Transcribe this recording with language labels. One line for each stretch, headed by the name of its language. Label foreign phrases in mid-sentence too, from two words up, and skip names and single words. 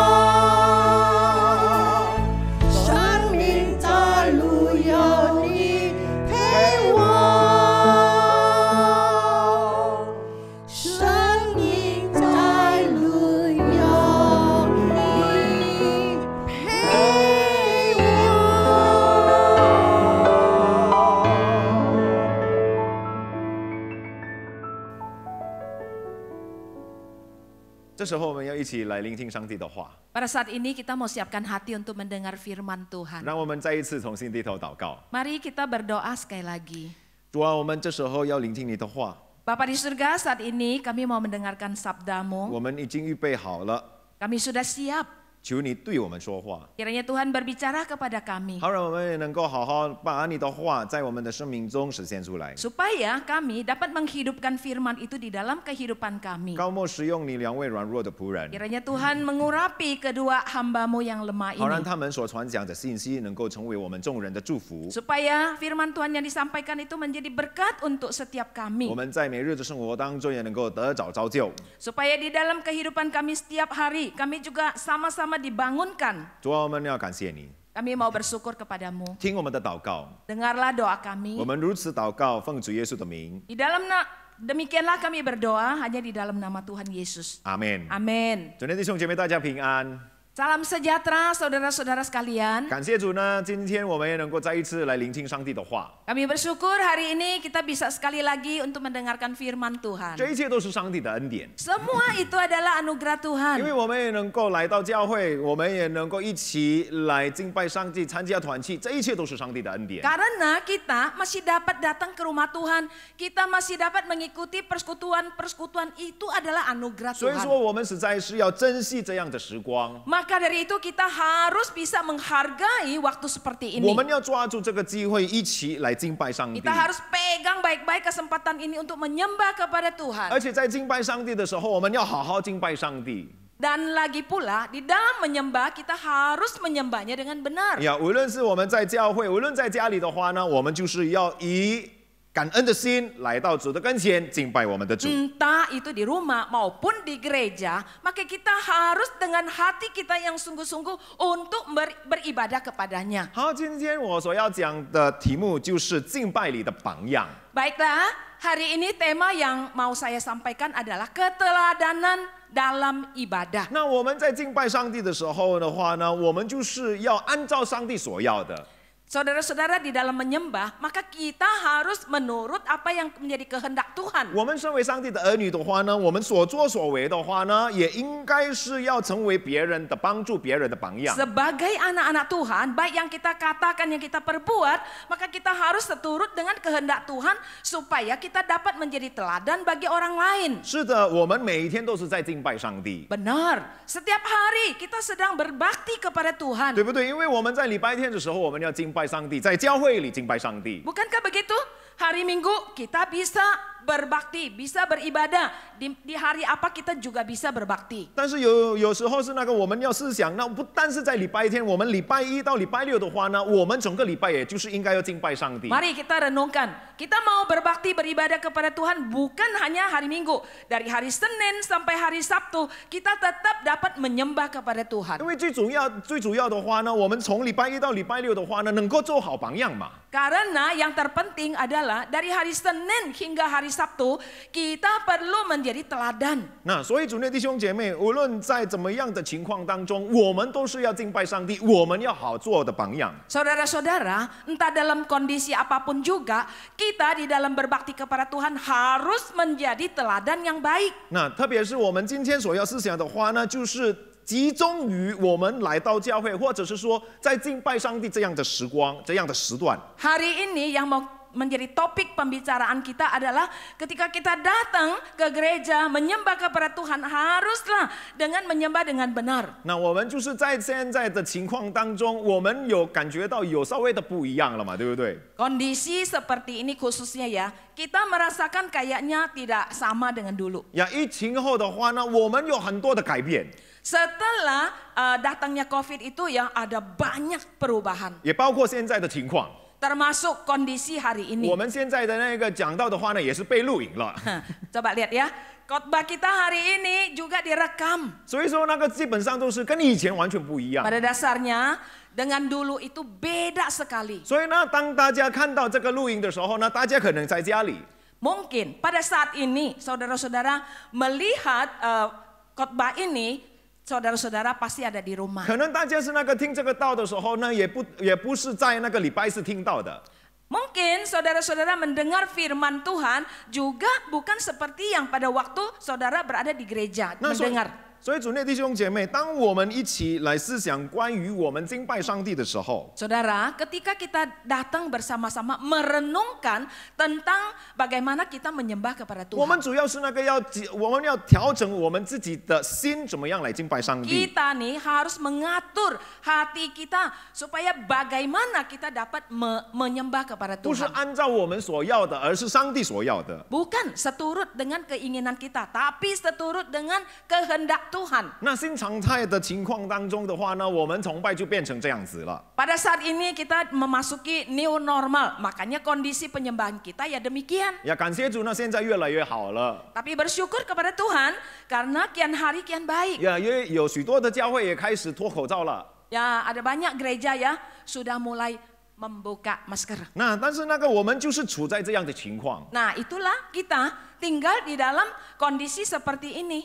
Chinese: 生命在路有你陪我，生命在路有你陪我。这时候我们要一起来聆听上帝的话，
Indonesian: Pada saat ini kita mau siapkan hati untuk mendengar firman Tuhan.
Chinese: 让我们再一次从心低头祷告。
Indonesian: Mari kita berdoa sekali lagi.
Chinese: 主啊，我们这时候要聆听你的话，
Indonesian: Bapa di surga, saat ini kami mau mendengarkan
Chinese: 我
Indonesian: sabdamu.
Chinese: 们已经预备好了，
Indonesian: Kami sudah siap.
Chinese: 求你对我们说话，
Indonesian: Kiranya Tuhan berbicara kepada kami.
Chinese: 好让我们也能够好好把你的话在我们的生命中实现出来。
Indonesian: Supaya kami dapat menghidupkan firman itu di dalam kehidupan kami.
Chinese: 高莫使用你两位软弱的仆人，
Indonesian: Kiranya Tuhan mengurapi kedua hambamu yang lemah
Chinese: 好让
Indonesian: ini.
Chinese: 他们所传讲的信息能够成为我们众人的祝福。
Indonesian: Supaya firman Tuhan yang disampaikan itu menjadi berkat untuk setiap
Chinese: 我
Indonesian: kami.
Chinese: 们在每日的生活当中也能够得着造就。
Indonesian: Supaya di dalam kehidupan kami setiap hari, kami juga sama-sama dibangunkan.
Chinese: 主啊，我们要感谢你，
Indonesian: Kami mau bersyukur kepadamu.
Chinese: 听我们的祷告。
Indonesian: Dengarlah doa kami.
Chinese: 我们如此祷告，奉主耶稣的名，
Indonesian: Di dalam demikianlah kami berdoa hanya di dalam nama Tuhan Yesus.
Chinese: 阿门。
Indonesian: Amin.
Chinese: 主内弟兄姐妹，大家平安。
Indonesian: Salam sejahtera saudara-saudara sekalian.
Chinese: 感谢主呢，今天我们也能够再一次来聆听上帝的话。
Indonesian: Kami bersyukur hari ini kita bisa sekali lagi untuk mendengarkan firman Tuhan.
Chinese: 这一切都是上帝的恩典，
Indonesian: Semua itu adalah anugerah
Chinese: 因为
Indonesian: Tuhan.
Chinese: 我们也能够来到教会，我们也能够一起来敬拜上帝、参加团契，这一切都是上帝的恩典。
Indonesian: Karena kita masih dapat datang ke rumah Tuhan, kita masih dapat mengikuti persekutuan-persekutuan itu adalah anugerah
Chinese: 所以说，
Indonesian: Tuhan.
Chinese: 我们实在是要珍惜这样的时光，
Indonesian: Maka dari itu kita harus bisa menghargai waktu seperti
Chinese: 我
Indonesian: ini.
Chinese: 们要抓住这个机会，一起来敬拜上帝
Indonesian: Kita。harus pegang baik-baik kesempatan ini untuk menyembah kepada Tuhan.
Chinese: 而且在敬拜上帝的时候，我们要好好敬拜上帝。
Indonesian: Dan lagi pula di dalam menyembah kita harus menyembahnya dengan benar.
Chinese: 呀，无论是我们在教会，无论在家里的话呢，我们就是要以感恩的心来到主的跟前敬拜我们的主。
Indonesian: Entah itu di rumah maupun di gereja, maka kita harus dengan hati kita yang sungguh-sungguh untuk beribadah kepadanya.
Chinese: 好，今天我所要讲的题目就是敬拜里的榜样。
Indonesian: Baiklah, hari ini tema yang mau saya sampaikan adalah keteladanan dalam ibadah.
Chinese: 那我们在敬拜上帝的时候的话呢，我们就是要按照上帝所要的。
Indonesian: Saudara-saudara di dalam menyembah, maka kita harus menurut apa yang menjadi kehendak Tuhan.
Chinese: 我们身为上帝的儿女的话呢，我们所作所为的话呢，也应该是要成为别人的帮助、别人的榜样。
Indonesian: Sebagai anak-anak Tuhan, baik yang kita katakan, yang kita perbuat, maka kita harus seturut dengan kehendak Tuhan supaya kita dapat menjadi teladan bagi orang lain.
Chinese: 是的，我们每一天都是在敬拜上帝，
Indonesian: Benar, setiap hari kita sedang berbakti kepada Tuhan.
Chinese: 对不对？因为我们在礼拜天的时候，我们要敬拜上帝，在教会里敬拜上帝。
Indonesian: Bukankah begitu? Hari Minggu kita bisa berbakti, bisa beribadah. Di hari apa kita juga bisa berbakti.
Chinese: 但是有时候是那个我们要思想，那不但是在礼拜天，我们礼拜一到礼拜六的话呢，我们整个礼拜也就是应该要敬拜上帝。
Indonesian: Mari kita renungkan, kita mau berbakti beribadah kepada Tuhan bukan hanya hari Minggu. Dari hari Senin sampai hari Sabtu, kita tetap dapat menyembah kepada Tuhan.
Chinese: 因为最主要的话呢，我们从礼拜一到礼拜六的话呢，能够做好榜样嘛。
Indonesian: Karena yang terpenting adalah dari hari Senin hingga hari Sabtu, kita perlu menjadi teladan.
Chinese: 那所以主内弟兄姐妹，无论在怎么样的情况当中，我们都是要敬拜上帝，我们要好做的榜样。
Indonesian: Saudara-saudara, entah dalam kondisi apapun juga, kita di dalam berbakti kepada Tuhan harus menjadi teladan yang baik.
Chinese: 那特别是我们今天所要思想的话呢，就是集中于我们来到教会，或者是说在敬拜上帝这样的时光、这样的时段。
Indonesian: Hari ini yang mau menjadi topik pembicaraan kita adalah ketika kita datang ke gereja menyembah kepada Tuhan haruslah dengan menyembah dengan benar.
Chinese: 那我们就是在现在的情况当中，我们有感觉到有稍微的不一样了嘛，对不对？
Indonesian: Kondisi seperti ini khususnya ya, kita merasakan kayaknya tidak sama dengan dulu.
Chinese: 呀，疫情后的话呢，我们有很多的改变，
Indonesian: Setelah datangnya COVID itu ya ada banyak perubahan.
Chinese: 也包括现在的情况。
Indonesian: Termasuk kondisi hari ini.
Chinese: 我们现在的那个讲到的话呢，也是被录影了。
Indonesian: Coba lihat ya, khotbah kita hari ini juga direkam.
Chinese: 所以说那个基本上都是跟以前完全不一样。
Indonesian: Pada dasarnya dengan dulu itu beda sekali.
Chinese: 所以呢，当大家看到这个录音的时候呢，大家可能在家里。
Indonesian: Mungkin pada saat ini saudara-saudara melihat khotbah ini, saudara-saudara pasti ada di rumah.
Chinese: 可能大家是那个听这个道的时候呢，也不是在那个礼拜四听到的。
Indonesian: Mungkin saudara-saudara mendengar firman Tuhan juga bukan seperti yang pada waktu saudara berada di gereja
Chinese: 那所以
Indonesian: mendengar.
Chinese: 所以主内弟兄姐妹，当我们一起来思想关于我们敬拜上帝的时候，
Indonesian: Saudara, ketika kita datang bersama-sama merenungkan tentang bagaimana kita menyembah kepada
Chinese: 我们
Indonesian: Tuhan.
Chinese: 主要是那个我们要调整我们自己的心，怎么样来敬拜上帝。
Indonesian: Kita nih harus mengatur hati kita supaya bagaimana kita dapat menyembah kepada
Chinese: 不是
Indonesian: Tuhan.
Chinese: 按照我们所要的，而是上帝所要的。
Indonesian: Bukan seturut dengan keinginan kita, tapi seturut dengan kehendak Tuhan.
Chinese: 那新常态的情况当中的话呢，我们崇拜就变成这样子了。
Indonesian: Pada saat ini kita memasuki
English: new normal,
Indonesian: makanya kondisi penyembahan kita ya demikian.
Chinese: 呀，感谢主呢，现在越来越好了。
Indonesian: Tapi bersyukur kepada Tuhan karena kian hari kian baik.
Chinese: 呀，因为有许多的教会也开始脱口罩了。
Indonesian: Ya, ada banyak gereja ya sudah mulai membuka masker.
Chinese: 那但是那个我们就是处在这样的情况。
Indonesian: Nah, itulah kita tinggal di dalam kondisi seperti ini.